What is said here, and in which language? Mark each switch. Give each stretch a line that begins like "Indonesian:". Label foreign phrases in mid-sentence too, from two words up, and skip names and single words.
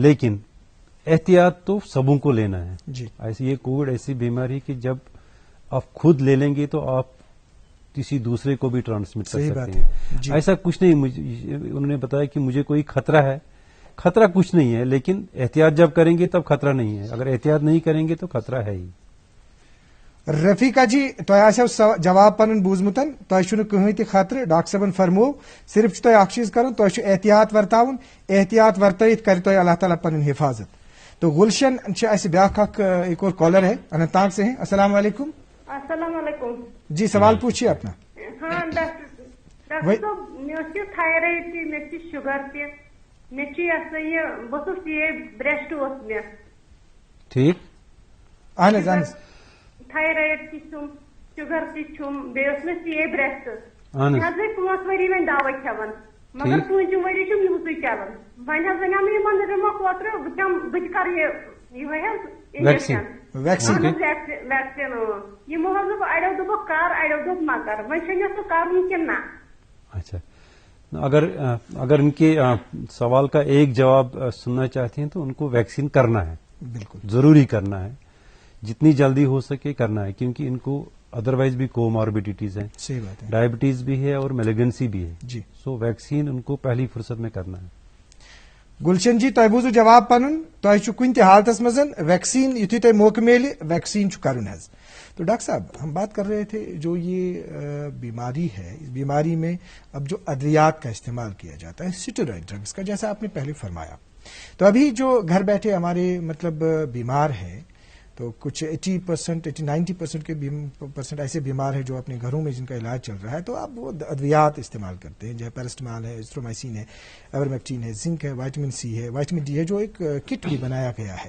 Urdu: لیکن احتیاط تو سبوں کو لینا ہے. ایسی یہ کووڈ ایسی بیماری کہ جب آپ خود لے لیں گے تو آپ کسی دوسرے کو بھی ٹرانسمٹ کر سکتے ہیں. ایسا کچھ نہیں. انہوں نے بتایا کہ مجھے کوئی خطرہ ہے، خطرہ کچھ نہیں ہے، لیکن احتیاط جب کریں گے تب خطرہ نہیں ہے. اگر احتیاط نہیں کریں گے تو خطرہ ہے ہی.
Kashmiri: رفیقہ جی تۄہہِ آسیو جواب پنُن بوٗزمُتن، تۄہہِ چھُنہٕ کٕہٕنۍ تہِ خطرٕ. ڈاکٹر صٲبن فرموو صرف چھُ تۄہہِ اکھ چیٖز کرُن، تۄہہِ چھُ احتیاط ورتاوُن. احتیاط ورتٲیِتھ کرِ تۄہہِ اللہ تعالیٰ پنٕنۍ حفاظت.
Urdu: تو گلشن
Kashmiri: چھِ اَسہِ بیٛاکھ اکھ
Urdu: ایک اور کالر ہے اننت ناگ سے ہیں. السلام علیکم. السلام علیکم. جی سوال پوچھیے اپنا.
Kashmiri: ہاں ڈاکٹر صاحب مےٚ اوس یہِ تھایرایڈ تہِ مےٚ چھِ شُگر تہِ مےٚ چھِ یہِ سا یہِ بہٕ اوسُس یہِ برٛیسٹ اوس مےٚ.
Urdu: ٹھیک
Kashmiri: اہن حظ اہن حظ. تھایرایڈ تہِ چھُم شُگر تہِ چھُم بیٚیہِ اوس مےٚ سی برٛیسٹ. اہن مےٚ حظ گٔے 5 ؤری وۄنۍ دوا کھٮ۪وان مگر 5 ؤری چھُم یِہُسُے چلان. وۄنۍ حظ وَنیو مےٚ یِمن دوٚپمَکھ اوترٕ بہٕ تہِ کَرٕ یِہوے حظ انجکشن ویکسیٖن. یِمو حظ دوٚپ اَڑیو دوٚپُکھ کر اَڑیو دوٚپ مہ کر. وۄنۍ چھُ مےٚ سُہ کَرُن کِنہٕ نہ؟
Urdu: اچھا اگر ان کے سوال کا ایک جواب سننا چاہتے ہیں تو ان کو ویکسین کرنا ہے، بالکل ضروری کرنا ہے، جتنی جلدی ہو سکے کرنا ہے، کیونکہ ان کو ادروائز بھی کوماربیڈیٹیز ہیں. صحیح بات ہے. ڈائبٹیز بھی ہے اور میلیگنسی بھی ہے. جی سو ویکسین ان کو پہلی فرصت میں کرنا ہے.
Kashmiri: گلشن جی تۄہہِ بوٗزوٕ جواب پنُن. تۄہہِ چھُ کُنہِ تہِ حالتس منٛز ویکسین یُتھُے تۄہہِ موقعہٕ میلہِ ویکسین چھُ کرُن حظ.
Urdu: تو ڈاکٹر صاحب ہم بات کر رہے تھے جو یہ بیماری ہے، اس بیماری میں اب جو ادویات کا استعمال کیا جاتا ہے اسٹیرائڈ ڈرگس کا، جیسا آپ نے پہلے فرمایا. تو ابھی جو گھر بیٹھے ہمارے مطلب بیمار ہے تو کچھ 80%, 90% کے % ایسے بیمار ہیں جو اپنے گھروں میں جن کا علاج چل رہا ہے، تو آپ وہ ادویات استعمال کرتے ہیں، جیسے پیراسٹمال ہے، ایزتھرومائسین ہے، ایورمیکٹین ہے، زنک ہے، وائٹامن سی ہے، وائٹامن ڈی ہے، جو ایک کٹ بھی بنایا گیا ہے.